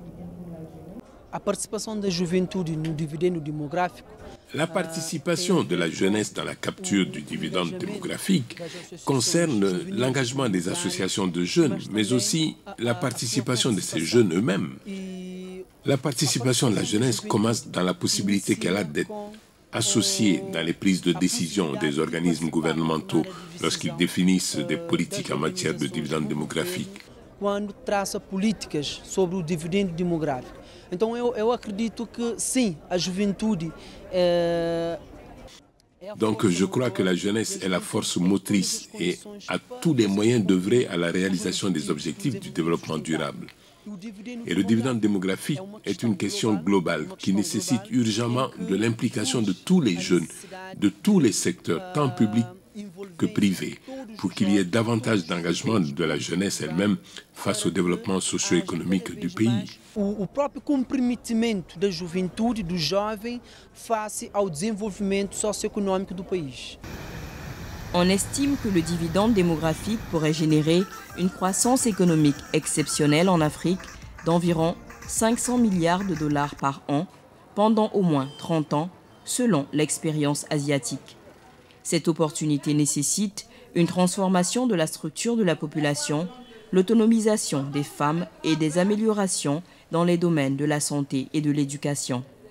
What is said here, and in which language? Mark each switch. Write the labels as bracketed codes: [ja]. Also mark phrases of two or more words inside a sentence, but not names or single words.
[fr] La participation de la jeunesse dans la capture du dividende démographique concerne l'engagement des associations de jeunes, mais aussi la participation de ces jeunes eux-mêmes. La participation de la jeunesse commence dans la possibilité qu'elle a d'être associée dans les prises de décision des organismes gouvernementaux lorsqu'ils définissent des politiques en matière de dividende démographique. [pt] Então eu acredito que sim, a juventude [fr] Donc je crois que la jeunesse est la force motrice et a tous les moyens d'œuvrer à la réalisation des objectifs du développement durable. Et le dividende démographique est une question globale qui nécessite urgemment de l'implication de tous les jeunes, de tous les secteurs, tant publics que privés, pour qu'il y ait davantage d'engagement de la jeunesse elle-même face au développement socio-économique du pays. [pt] O próprio comprometimento da juventude, do jovem, face ao desenvolvimento socioeconômico do país. [fr] On estime que le dividende démographique pourrait générer une croissance économique exceptionnelle en Afrique d'environ 500 milliards de dollars par an pendant au moins 30 ans, selon l'expérience asiatique. Cette opportunité nécessite une transformation de la structure de la population, l'autonomisation des femmes et des améliorations dans les domaines de la santé et de l'éducation.